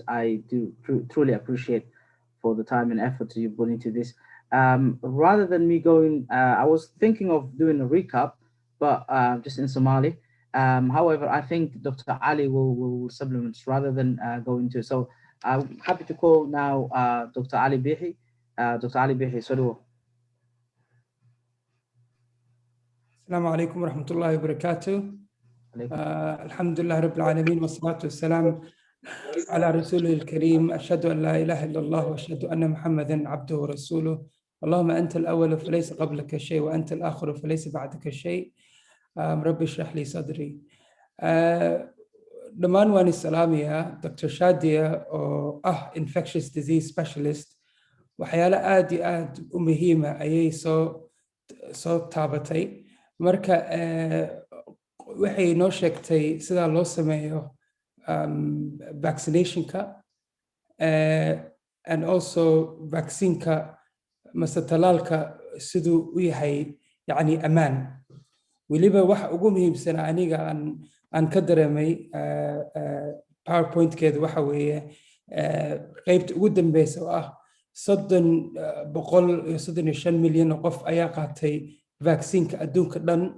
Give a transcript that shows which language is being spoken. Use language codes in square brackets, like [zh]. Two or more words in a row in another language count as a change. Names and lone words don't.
[en] I do truly appreciate for the time and effort you put into this. Rather than me going, I was thinking of doing a recap, but just in Somali. However, I think Dr. Ali will supplement rather than go into. So I'm happy to call now Dr. Ali Bihi. Dr. Ali Bihi, Saduwa. [ar] السلام عليكم ورحمة الله وبركاته. الحمد لله رب العالمين والصلاة والسلام على رسول الكريم. أشهد أن لا إله إلا الله وأشهد أن محمدا عبده ورسوله. اللهم أنت الأول فليس قبلك شيء وأنت الآخر فليس بعدك شيء رب اشرح لي صدري. [so] Dhamaan waan islaamiya Dr. Shadia oo [en] infectious disease specialist, [so] waxyaalo aad iyo aad u muhiima ayay soo taabatay. Marka waxay noo sheegtay sida loo sameeyo vaccinationka [en] and also [so] vaccineka mase talaalka siduu u yahay yani amaan. Weliba waxa ugu muhiimsan aniga aan ka dareemay PowerPoint-keedu waxa weeye qaybta ugu dambeysa oo ah 335 milyan oo qof ayaa qaatay vaccine-ka adduunka dhan.